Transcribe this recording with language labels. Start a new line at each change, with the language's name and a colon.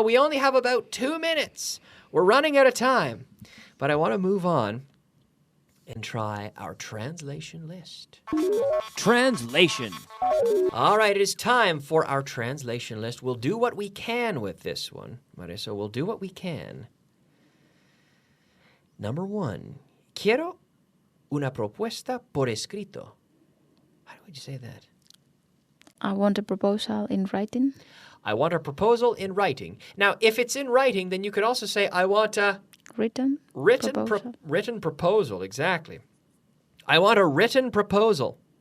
English: We only have about 2 minutes. We're running out of time. But I want to move on and try our translation list. Translation. All right, it is time for our translation list. We'll do what we can with this one, Marisa. We'll do what we can. Number 1.
Spanish: Quiero una propuesta por escrito.
English: How would you say that? I want a proposal in writing. I want a proposal in writing. Now, if it's in writing, then you could also say, I want a Written proposal. written proposal. Exactly. I want a written proposal.